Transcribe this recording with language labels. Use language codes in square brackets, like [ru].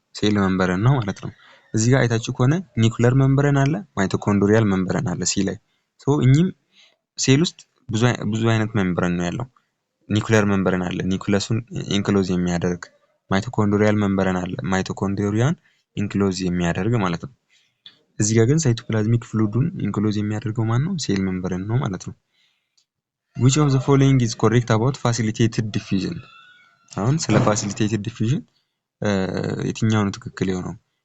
[am] ሴል ሜምብሬን ነው ማለት ነው። እዚህ ጋር አይታችሁ ከሆነ ኒኩለር ሜምብሬን አለ፣ ማይቶኮንድሪያል ሜምብሬን አለ ሲ ላይ። ሶ እኚህም ሴል ውስጥ ብዙ አይነት ሜምብሬን ነው ያለው። ኒኩለር ሜምብሬን አለ፣ ኒኩለሱን ኢንክሎዝ የሚያደርግ። ማይቶኮንድሪያል ሜምብሬን አለ፣ ማይቶኮንድሪያን ኢንክሎዝ የሚያደርግ ማለት ነው። እዚህ ጋር ግን ሳይቶፕላዝሚክ ፍሉዱን ኢንክሎዝ የሚያደርገው ማን ነው? ሴል ሜምብሬን ነው ማለት ነው። [en] which of the following is correct about facilitated diffusion? [am] አሁን ስለ ፋሲሊቴትድ ዲፊዥን የትኛው ነው ትክክል የሆነው?